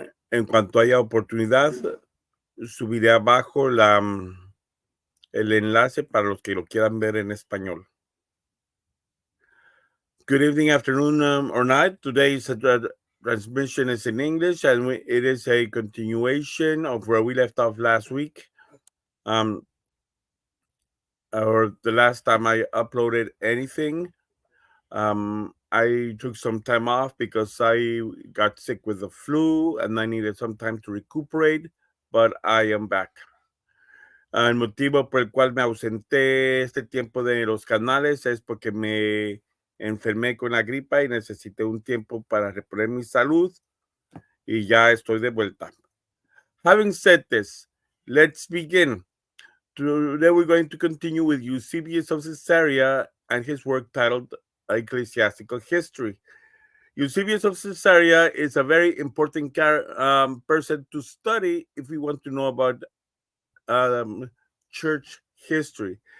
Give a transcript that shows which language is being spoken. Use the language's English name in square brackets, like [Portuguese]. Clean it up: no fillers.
[Spanish] En cuanto haya oportunidad, subiré abajo el enlace para los que lo quieran ver en español. [English] Good evening, afternoon, or night. Today's transmission is in English, and it is a continuation of where we left off last week. Or the last time I uploaded anything. I took some time off because I got sick with the flu and I needed some time to recuperate, but I am back. [Spanish] El motivo por el cual me ausenté este tiempo de los canales es porque me enfermé con la gripa y necesité un tiempo para reponer mi salud y ya estoy de vuelta. [English] Having said this, let's begin. Today we're going to continue with Eusebius of Caesarea and his work titled Ecclesiastical History. Eusebius of Caesarea is a very important person to study if we want to know about church history.